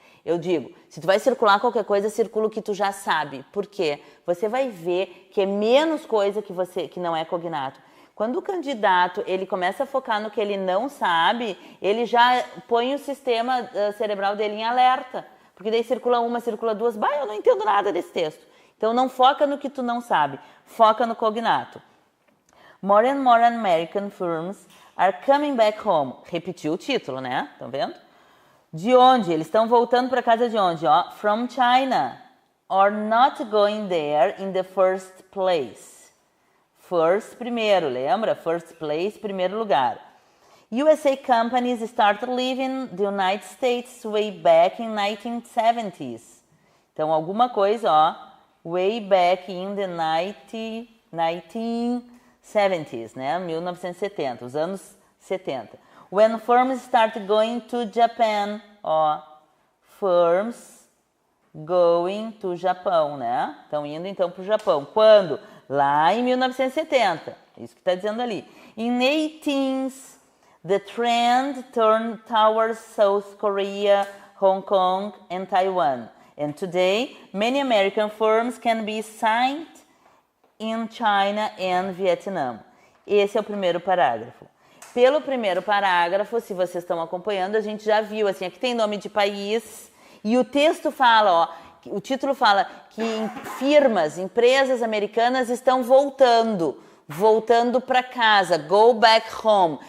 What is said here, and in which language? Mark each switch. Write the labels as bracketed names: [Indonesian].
[Portuguese] Eu digo, se tu vai circular qualquer coisa, circula o que tu já sabe. Por quê? Você vai ver que é menos coisa que não é cognato. Quando o candidato ele começa a focar no que ele não sabe, ele já põe o sistema cerebral dele em alerta. Porque daí circula uma, circula duas, bah, eu não entendo nada desse texto. Então não foca no que tu não sabe, foca no cognato. [English] More and more American firms are coming back home. [Portuguese] Repetiu o título, né? Estão vendo? De onde? Eles estão voltando para casa de onde? [English] Ó, from China. Or not going there in the first place. [Portuguese] First, primeiro, lembra? First place, primeiro lugar. [English] USA companies started leaving the United States way back in 1970s. [Portuguese] Então, alguma coisa, ó, [English] way back in the 1970s, [Portuguese] né? 1970, os anos 70. [English] When firms started going to Japan, ó, firms going to Japão, né? [Portuguese] Estão indo então para o Japão. Quando? Lá em 1970. Isso que está dizendo ali. [English] In 18s, the trend turned towards South Korea, Hong Kong and Taiwan. And today, many American firms can be signed in China and Vietnam. [Portuguese] Esse é o primeiro parágrafo. Pelo primeiro parágrafo, se vocês estão acompanhando, a gente já viu, assim, aqui tem nome de país e o texto fala, ó, o título fala que firmas, empresas americanas estão voltando para casa, [English] go back home.